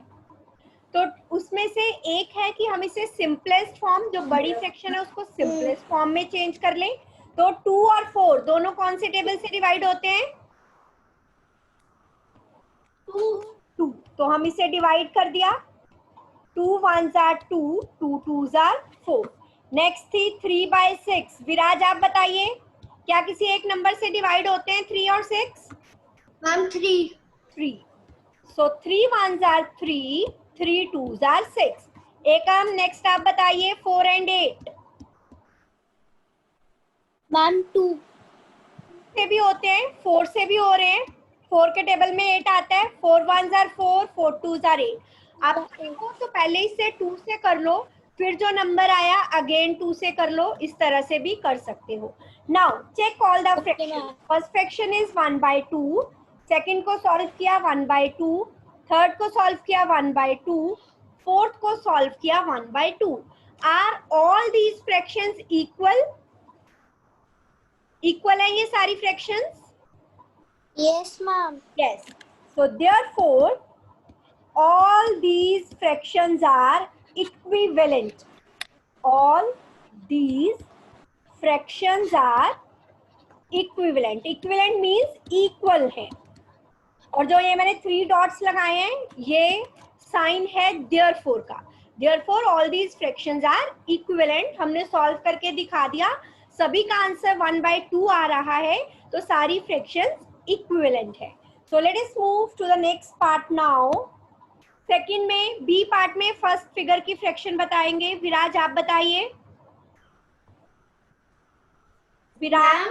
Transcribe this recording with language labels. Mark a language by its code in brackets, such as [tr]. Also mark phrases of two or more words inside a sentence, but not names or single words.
[hi] तो उसमें से एक है कि हम इसे [en] simplest form, [hi] जो बड़ी फ्रैक्शन है उसको [en] simplest form [hi] में चेंज कर लें. तो 2 और 4 दोनों कौन से टेबल से डिवाइड होते हैं? 2. तो हम इसे डिवाइड कर दिया. [en] 2 1s are 2, 2 2s are 4. [hi] नेक्स्ट थी 3/6. विराज आप बताइए क्या किसी एक नंबर से डिवाइड होते हैं 3 और 6? मैम 3. [en] So 3 1s are 3, 3 2s are 6. [hi] एकम नेक्स्ट आप बताइए 4 and 8 मैम 2 से भी होते हैं, 4 से भी हो रहे हैं. 4 के टेबल में 8 आता है. [en] 4 1s are 4, 4 2s are 8. [hi] आप देखो तो पहले इसे 2 से कर लो, फिर जो नंबर आया अगेन 2 से कर लो. इस तरह से भी कर सकते हो. [en] now check all the fraction. first fraction is 1/2. [hi] सेकंड को सॉल्व किया 1/2, थर्ड को सॉल्व किया 1/2, फोर्थ को सॉल्व किया 1/2. [en] are all these fractions equal? equal [hi] है ये सारी [en] fractions? yes ma'am. Yes. So therefore, all these fractions are equivalent. All these fractions are equivalent. Equivalent means equal [hi] है. और जो ये मैंने 3 डॉट्स लगाए हैं ये साइन है therefore का. [en] Therefore all these fractions are equivalent. [hi] हमने सॉल्व करके दिखा दिया, सभी का आंसर 1/2 आ रहा है, तो सारी फ्रैक्शंस इक्विवेलेंट है. [en] so let us move to the next part now. [hi] सेकंड में [en] B part [hi] में [en] first figure [hi] की फ्रैक्शन बताएंगे. विराज आप बताइए. विराज.